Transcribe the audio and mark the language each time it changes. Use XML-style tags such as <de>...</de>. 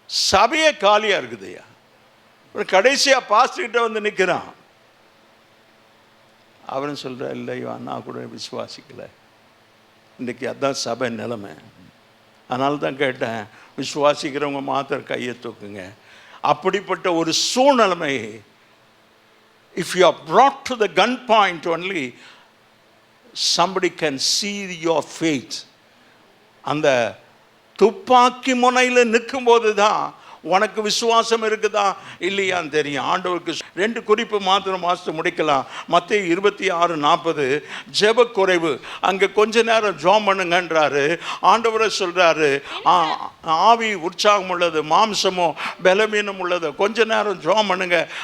<ta>சபையே காலியாக இருக்குதுயா. கடைசியாக பாஸ்டர்கிட்ட வந்து நிற்கிறான். அவரும் சொல்கிற, இல்லை நான் கூட விசுவாசிக்கலை, இன்றைக்கி அதுதான் சபை நிலைமை. அதனால தான் கேட்டேன், விசுவாசிக்கிறவங்க மாத்திரம் கையை தூக்குங்க. அப்படிப்பட்ட ஒரு சூழ்நிலைமை,</ta> <en>if you are brought to the gun point only, somebody can see your faith.</en> <ta>அந்த துப்பாக்கி முனையில் நிற்கும்போது தான் உனக்கு விசுவாசம் இருக்குதா இல்லையான்னு தெரியும். ஆண்டவருக்கு 2 குறிப்பு மாத்திரம் வாசித்து முடிக்கலாம். மத்தேயு 26:40 ஜெப குறைவு. அங்கே கொஞ்ச நேரம் ஜெபம் பண்ணுங்கன்றாரு. ஆண்டவரை சொல்கிறாரு, ஆவி உற்சாகம் உள்ளது, மாம்சமோ பலவீனம் உள்ளது, கொஞ்ச நேரம் ஜெபம் பண்ணுங்க.</ta>